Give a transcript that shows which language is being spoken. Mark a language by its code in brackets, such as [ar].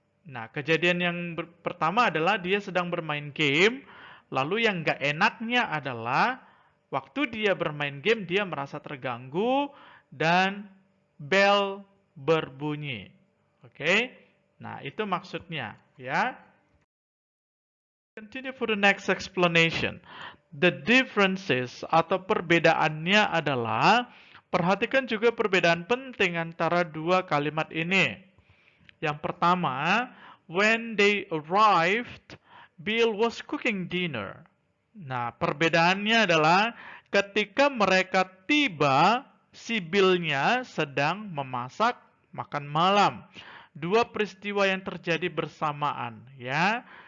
[id] Nah, kejadian yang pertama adalah dia sedang bermain game, lalu yang gak enaknya adalah waktu dia bermain game dia merasa terganggu dan bel berbunyi. Oke? Nah, itu maksudnya ya. [en] Continue for the next explanation. The differences [id] atau perbedaannya adalah, perhatikan juga perbedaan penting antara dua kalimat ini. Yang pertama, [en] when they arrived, Bill was cooking dinner. [id] Nah, perbedaannya adalah ketika mereka tiba, si Bill-nya sedang memasak makan malam. Dua peristiwa yang terjadi bersamaan, ya.